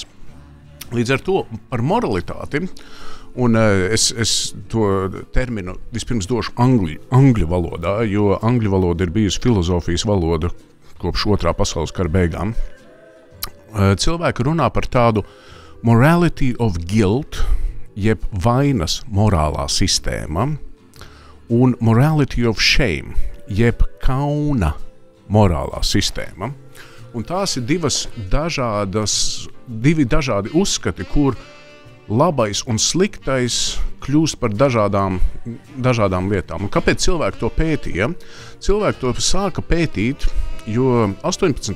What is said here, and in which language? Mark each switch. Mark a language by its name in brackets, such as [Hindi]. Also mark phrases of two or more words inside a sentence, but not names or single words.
[Latvian] Līdz ar to par moralitāti, un es to terminu vispirms došu angļu valodā, jo angļu valoda ir bijusi filozofijas valoda kopš otrā pasaules kara beigām. Cilvēki runā par tādu [English] morality of guilt, [Latvian] jeb vainas morālā sistēma, un [English] morality of shame, [Latvian] jeb kauna morālā sistēma. Un tās ir divi dažādi uzskati, kur labais un sliktais kļūst par dažādām lietām. Un kāpēc cilvēki to pētīja? Cilvēki to sāka pētīt, jo 18.